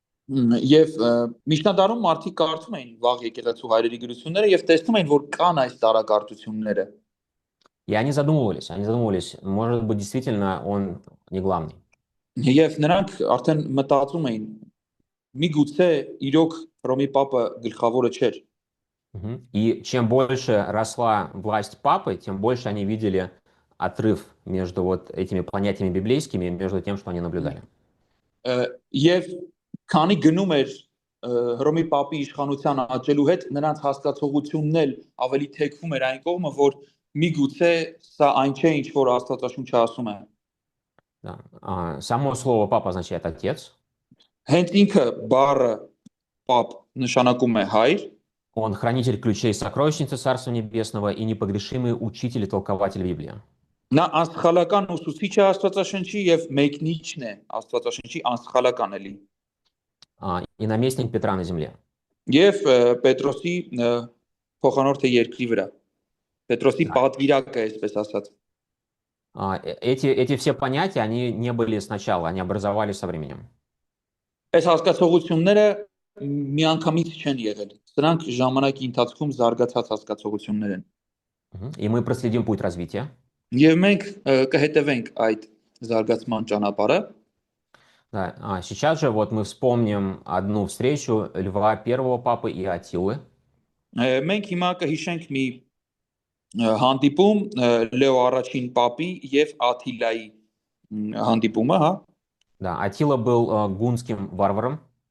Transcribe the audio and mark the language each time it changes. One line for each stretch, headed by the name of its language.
Armenian: Եվ միջնադարում մարդիկ կարդում էին վաղ եկեղեցու հայրերի գրությունները եւ տեսնում էին, որ կան այս տարակարծությունները։
Russian: И они задумывались, может быть, действительно он не главный.
Armenian: Եվ նրանք արդեն մտածում էին, միգուցե իրոք Հռոմի Պապը գլխավորը չէր։
Russian: И чем больше росла власть папы, тем больше они видели отрыв между вот этими понятиями библейскими и между тем, что они наблюдали.
Armenian: Եվ քանի գնում էր Հռոմի Պապի իշխանության աճելու հետ, նրանց հասկացողությունն էլ ավելի թեքվում էր այն կողմը, որ միգուցե սա այն չէ, ինչ որ Աստվածաշունչը ասում է։
Russian: Да. Само слово папа означает отец.
Armenian: Հենց ինքը բառը Պապ նշանակում է հայր։
Russian: Он хранитель ключей сокровищницы Царства Небесного и непогрешимый учитель и толкователь Библии.
Armenian: Նա անսխալական ուսուցիչ է Աստվածաշնչի եւ մեկնիչն է Աստվածաշնչի անսխալական էլի։
Russian: И наместник Петра на земле.
Armenian: Եվ Պետրոսի փոխանորդը երկրի վրա։ Պետրոսի պատվիրակը, այսպես ասած։
Russian: Эти все понятия, они не были сначала, они образовались со временем.
Armenian: Այս հասկացողությունները միանգամից չեն եղել։ Սրանք ժամանակի ընթացքում զարգացած հասկացողություններ են։
Russian: И мы проследим путь развития.
Armenian: Եվ մենք կհետևենք այդ զարգացման ճանապարհը։
Russian: Да. Сейчас же вот мы вспомним одну встречу Льва Первого папы и Аттилы.
Armenian: Մենք հիմա կհիշենք մի հանդիպում Լեո առաջին պապի եւ Աթիլայի հանդիպումը, հա։
Russian: Да, Аттила был гунским варваром.